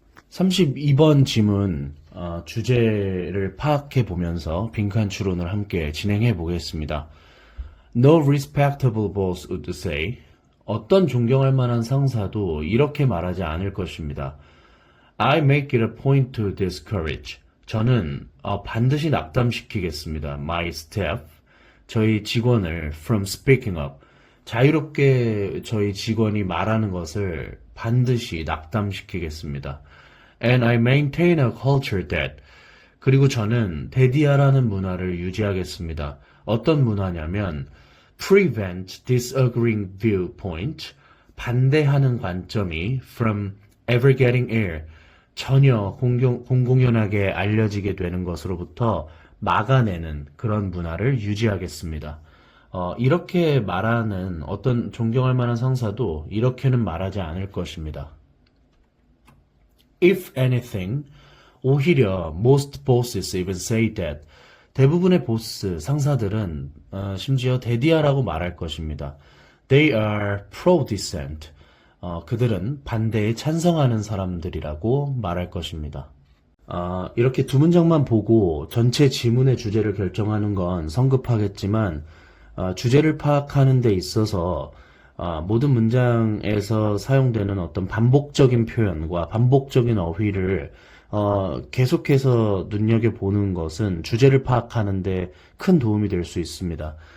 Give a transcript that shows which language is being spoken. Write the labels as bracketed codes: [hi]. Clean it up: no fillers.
[ko] 32번 지문 주제를 파악해 보면서 빈칸 추론을 함께 진행해 보겠습니다. [en] No respectable boss would say [ko] 어떤 존경할 만한 상사도 이렇게 말하지 않을 것입니다. [en] I make it a point to discourage. [ko] 저는 반드시 낙담시키겠습니다. [en] My staff, [ko] 저희 직원을 [en] from speaking up. [ko] 자유롭게 저희 직원이 말하는 것을 반드시 낙담시키겠습니다. [en] And I maintain a culture that. [ko] 그리고 저는 대디하라는 문화를 유지하겠습니다. 어떤 문화냐면 [en] prevent disagreeing viewpoint, [ko] 반대하는 관점이 [en] from ever getting air, [ko] 전혀 공공연하게 알려지게 되는 것으로부터 막아내는 그런 문화를 유지하겠습니다. 이렇게 말하는 어떤 존경할 만한 상사도 이렇게는 말하지 않을 것입니다. [en] If anything, [ko] 오히려 [en] most bosses even say that. [ko] 대부분의 보스, 상사들은 심지어 대디하라고 말할 것입니다. [en] They are pro-dissent. [ko] 그들은 반대에 찬성하는 사람들이라고 말할 것입니다. 이렇게 두 문장만 보고 전체 지문의 주제를 결정하는 건 성급하겠지만 주제를 파악하는 데 있어서 모든 문장에서 사용되는 어떤 반복적인 표현과 반복적인 어휘를 계속해서 눈여겨보는 것은 주제를 파악하는 데 큰 도움이 될 수 있습니다.